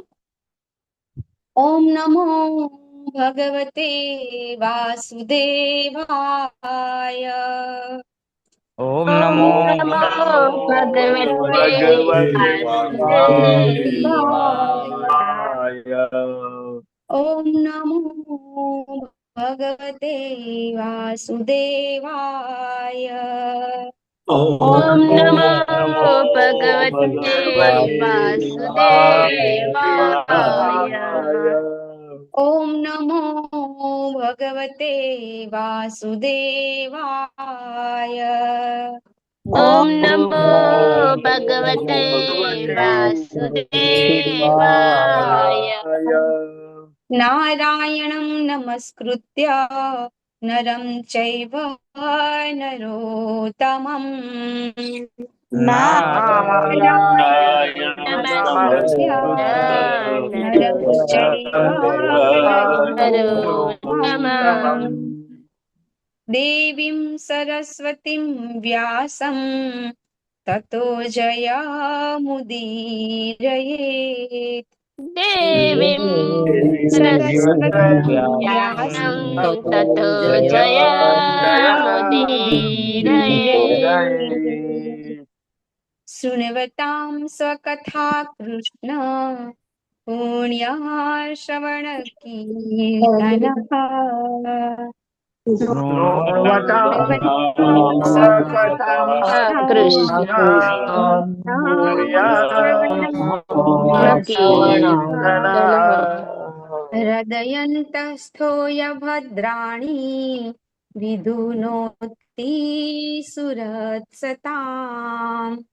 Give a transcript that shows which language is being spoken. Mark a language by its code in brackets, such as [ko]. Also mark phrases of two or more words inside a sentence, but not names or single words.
[sa] ઓમ નમો ભગવતે વાસુદેવાય. ઓમ ઓમ નમો નમો भगवते भगवते वासुदेवाय। वासुदेवाय ઓમ નમો ભગવતે વાસુદેવાય. ॐ नमो नमो भगवते भगवते वासुदेवाय। वासुदेवाय ઓમ નમો ભગવતે વાસુદેવાય. ॐ ओम नमो भगवते वासुदेवाय। નારાયણં નમસ્કૃત્ય નરં ચૈવ નરોત્તમં. નારાયણં નમસ્કૃત્ય નરં ચૈવ નરોત્તમં. દેવીં સરસ્વતીં વ્યાસં તતો જયમુદીરયેત. देवीं सरस्वतीं વ્યાસં व्यासं ततो ततो जयमुदीरये। शृण्वतां स्वकथा कृष्ण पुण्यः श्रवण कीर्तनः। शृण्वतां सकथं कृष्ण कृष्ण श्रवणकीर्तन कीर्तनः हृदयन्तस्थो भद्राणि विधुनोति सुरत्सताम्।